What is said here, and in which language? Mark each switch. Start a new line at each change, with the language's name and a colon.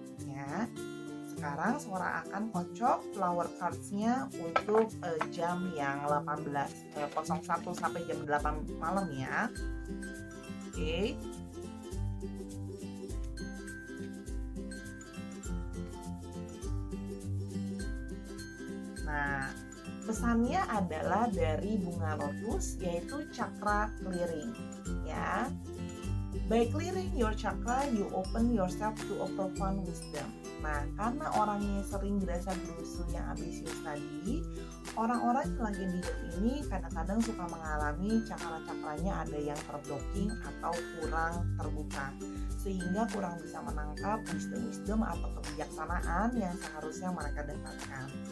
Indonesian: Ya, sekarang Suara akan kocok flower cards-nya untuk jam yang 01 sampai jam 8 malam ya. Oke. Nah, pesannya adalah dari bunga lotus, yaitu chakra clearing ya.
English: By clearing your chakra, you open yourself to a profound wisdom.
Indonesian: Nah, karena orangnya sering berasa berusuh yang ambisius tadi, orang-orang yang lagi di hidup ini kadang-kadang suka mengalami cakra-cakranya ada yang terblocking atau kurang terbuka, sehingga kurang bisa menangkap wisdom atau kebijaksanaan yang seharusnya mereka dapatkan.